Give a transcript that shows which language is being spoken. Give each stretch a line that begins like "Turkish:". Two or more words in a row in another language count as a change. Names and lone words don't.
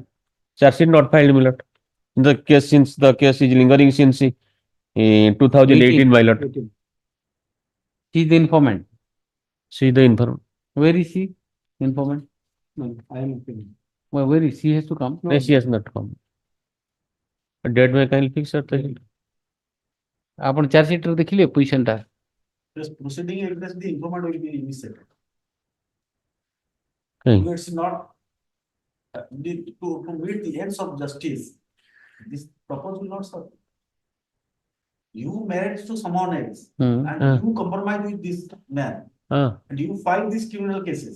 English: Charge sheet not filed, my lord. The case since the case is lingering since 2018, my lord. She is the informant. She is the informant. Where is she? Informant. No, I am appearing. Well, where is she? Has to come. No, she has not come. A date may kindly fix her.
Odia: ଆପଣ
English: charge sheet
Odia: ଦେଖିଲେ ପୋଜିସନ ଟା
English: This proceeding against the informant will be initiated. Okay. It's not to meet the ends of justice. This purpose will not serve. You married to someone else and you compromise with this man and you file these criminal cases.